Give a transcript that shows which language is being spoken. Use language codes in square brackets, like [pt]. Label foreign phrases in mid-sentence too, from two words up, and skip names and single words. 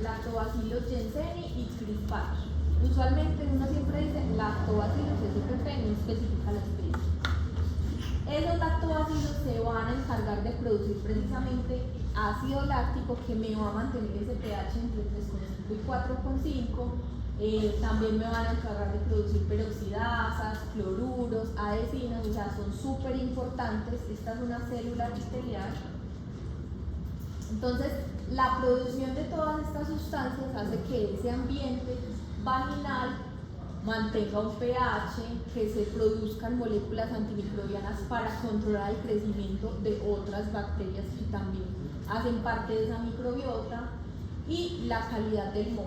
[es] Lactobacillus jenseni y crispus. Usualmente uno siempre dice lactobacillus spp, no especifica la especie. Esos lactobacilos se van a encargar de producir precisamente ácido láctico que me va a mantener ese pH entre 3,5 y 4,5. También me van a encargar de producir peroxidasas, cloruros, adhesinas, o sea, son súper importantes. Esta es una célula epitelial. Entonces, la producción de todas estas sustancias hace que ese ambiente vaginal mantenga un pH, que se produzcan moléculas antimicrobianas para controlar el crecimiento de otras bacterias que también hacen parte de esa microbiota y la calidad del moco.